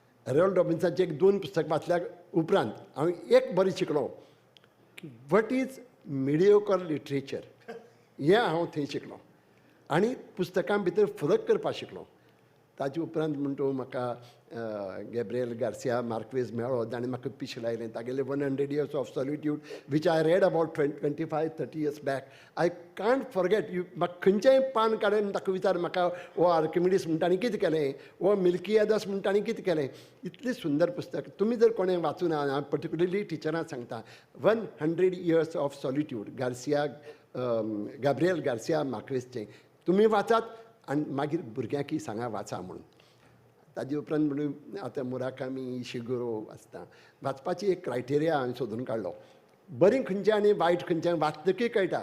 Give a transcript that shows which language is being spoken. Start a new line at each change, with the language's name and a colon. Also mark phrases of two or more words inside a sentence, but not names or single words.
Konkani: हॅरोल्ड रॉबिन्साचे एक 2 पुस्तक वाचल्या उपरांत हांव एक बरें शिकलो की
English: what is mediocre literature
Konkani: हें हांव थंय शिकलो आनी पुस्तकां भितर फरक करपाक शिकलो. ताजे उपरांत म्हणटू म्हाका गॅब्रियल गार्सिया मार्क्वेज मेळ्ळो ताणें म्हाका पिशें लायलें तागेले
English: 100 years of solitude which I read about 25-30 years back. I can't forget.
Konkani: म्हाका खंयचेंय पान काडून ताका विचार म्हाका हो आर्किमिडीस म्हणटानी कितें केलें, हो मिल्कियादस म्हणटानी कितें केलें. इतलें सुंदर पुस्तक तुमी जर कोणें वाचून हांव पर्टिक्युलरली टिचरांक सांगता 100 years of solitude गॅब्रियल गार्सिया मार्क्वेजचें तुमी वाचात आनी मागीर भुरग्यांकय सांगा वाचा म्हणून. ताजे उपरांत म्हणून आतां मुराकामी शिगुरो वाचता. वाचपाची एक क्रायटेरिया हांवें सोदून काडलो. बरीं खंयचें आनी वायट खंयचें वाचतकीर कळटा.